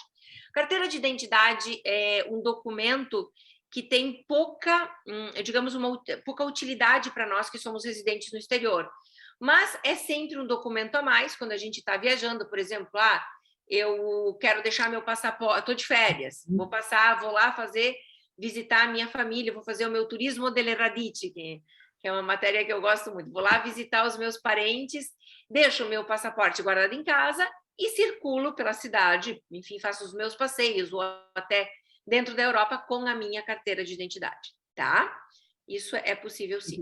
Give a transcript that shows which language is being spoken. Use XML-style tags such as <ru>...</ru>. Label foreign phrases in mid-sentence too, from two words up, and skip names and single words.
<pt>Carteira de identidade é um documento que tem pouca utilidade para nós que somos residentes no exterior. Mas é sempre um documento a mais quando a gente está viajando, por exemplo, eu quero deixar meu passaporte, estou de férias, vou lá visitar a minha família, vou fazer o meu</pt> <it>turismo delle radici,</it> <pt>que é uma matéria que eu gosto muito. Vou lá visitar os meus parentes, deixo o meu passaporte guardado em casa e circulo pela cidade, enfim, faço os meus passeios, ou até dentro da Europa com a minha carteira de identidade, tá? Isso é possível, sim.</pt>